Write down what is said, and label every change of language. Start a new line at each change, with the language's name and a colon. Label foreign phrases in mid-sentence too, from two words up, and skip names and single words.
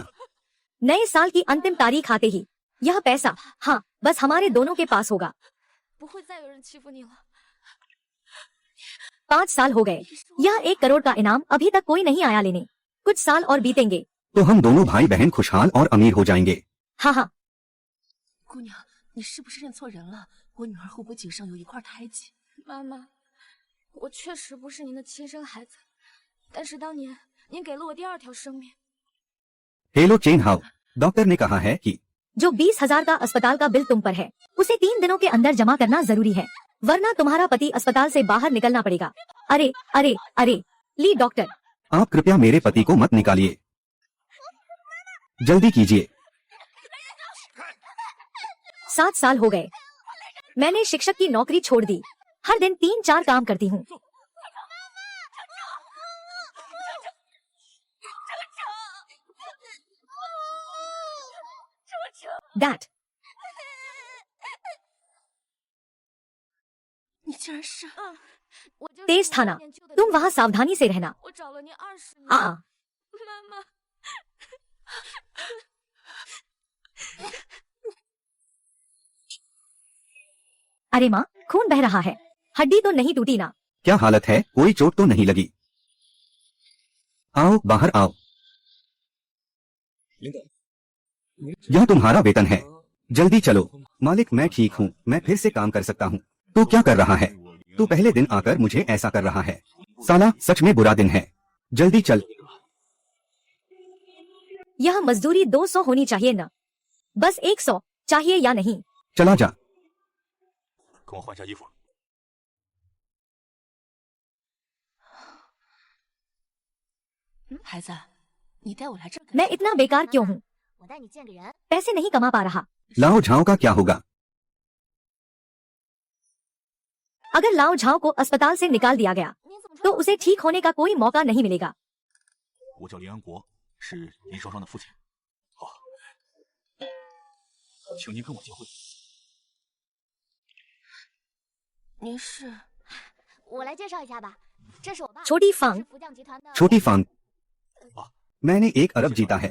Hindi: नए साल की अंतिम तारीख आते ही यह पैसा, हाँ, बस हमारे दोनों के पास होगा। 5 साल हो गए, यह 1 करोड़ का इनाम अभी तक कोई नहीं आया लेने। कुछ साल और बीतेंगे तो हम दोनों भाई बहन खुशहाल और अमीर हो जाएंगे। हाँ हाँ।
Chinese: 姑娘，你是不是认错人了？我女儿会不会颈上有一块胎记？妈妈，我确实不是您的亲生孩子，但是当年您给了我第2条生命。
Hindi: हेलो चेन हाउ, डॉक्टर ने कहा है कि जो 20,000 का अस्पताल का बिल तुम पर है, उसे 3 दिनों के अंदर जमा करना जरूरी है, वरना तुम्हारा पति अस्पताल से बाहर निकलना पड़ेगा। अरे अरे अरे, ली डॉक्टर, आप कृपया मेरे पति को मत निकालिए, जल्दी कीजिए। 7 साल हो गए, मैंने शिक्षक की नौकरी छोड़ दी। हर दिन 3-4 काम करती हूँ। डैड,
Chinese: 你竟然是…… 我就是
Hindi: तेज थाना, तुम वहाँ सावधानी से रहना।
Chinese: 我找了您20年。 妈妈，
Hindi: अरे माँ, खून बह रहा है, हड्डी तो नहीं टूटी ना? क्या हालत है? कोई चोट तो नहीं लगी? आओ बाहर आओ, यह तुम्हारा वेतन है, जल्दी चलो। मालिक, मैं ठीक हूँ, मैं फिर से काम कर सकता हूँ। तू क्या कर रहा है? तू पहले दिन आकर मुझे ऐसा कर रहा है। साला, सच में बुरा दिन है, जल्दी चल। यह मजदूरी 200 होनी चाहिए न, बस 100 चाहिए या नहीं? चला जा।
Chinese: 跟我换下衣服。孩子，你带我来这儿干
Hindi: मैं इतना बेकार क्यों हूँ?
Chinese: 我带你见个人。
Hindi: पैसे नहीं कमा पा रहा। लाओ झाओ का क्या होगा? अगर लाओ झाओ को अस्पताल से निकाल दिया गया,
Chinese: 您怎么
Hindi: तो उसे ठीक होने का कोई मौका नहीं मिलेगा।
Chinese: 我叫林安国，是林双双的父亲。好，请您跟我结婚。您是？我来介绍一下吧，这是我爸，
Hindi: छोटी फांग,
Chinese: 是福将集团的。
Hindi: छोटी फांग, मैंने 1 अरब जीता है।